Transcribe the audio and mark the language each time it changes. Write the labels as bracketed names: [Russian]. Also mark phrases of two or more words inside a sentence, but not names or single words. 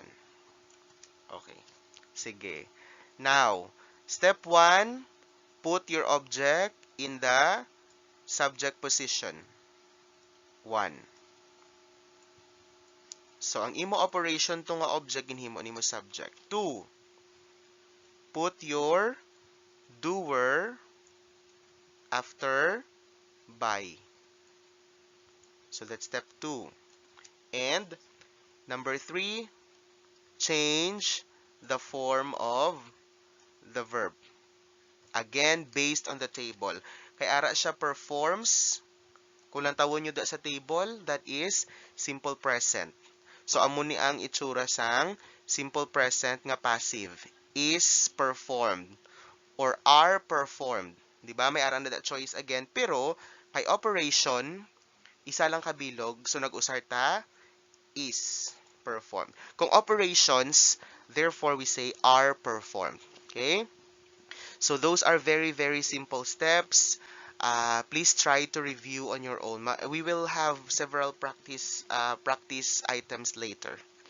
[Hiligaynon] Okay. Sige. [English] Now, step 1, put your object in the subject position. 1. So, [Hiligaynon] ang imo operation to nga object ginhimo nimo subject. [English] 2. Put your doer after by. So, that's step 2. And number 3, change the form of the verb. Again, based on the table. [Hiligaynon] Kay ara siya performs. Kung lang tawon nyo da sa table, [English] that is simple present. [Hiligaynon] So, amo ni ang itsura sang [English] simple present [Hiligaynon] nga passive. [English] Is performed or are performed. [Hiligaynon] Di ba? May aran na [English] that choice again. [Hiligaynon] Pero, kay operation, isa lang kabilog. So, nag-usar ta, [English] is performed. Kung operations, therefore, we say are performed. Okay? So, those are very, very simple steps. Please try to review on your own. We will have several practice items later.